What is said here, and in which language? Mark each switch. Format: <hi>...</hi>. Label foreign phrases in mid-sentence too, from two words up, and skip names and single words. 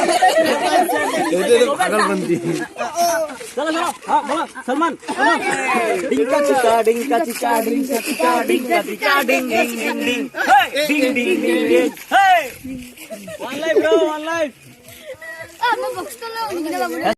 <hi>पागलपंती चलो हाँ बोलो सलमान डिंका चिका डिंका चिका डिंका चिका डिंका चिका डिंग डिंग डिंग डिंग डिंग डिंग डिंग डिंग</hi> <en>one life bro one life</en> <as>মই বক্সটো লৈ উলিয়াই ল'ব</as>